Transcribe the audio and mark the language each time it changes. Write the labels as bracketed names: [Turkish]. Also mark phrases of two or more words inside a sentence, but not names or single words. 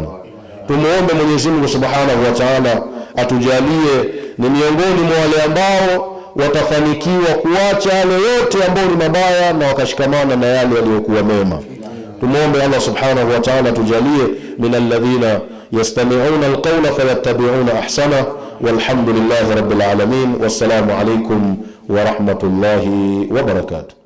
[Swahili] Tumuombe Mwenyezi Mungu [Arabic] سبحانه وتعالى [Swahili] atujalie ni miongoni mwa wale ambao watafanikiwa kuacha yale yote ambayo ni mabaya na wakashikamana na yale yaliyokuwa mema. [Arabic] Tumuombe الله سبحانه وتعالى atujalie من الذين يستمعون القول فيتبعون أحسنه. والحمد لله رب العالمين. والسلام عليكم ورحمة الله وبركاته.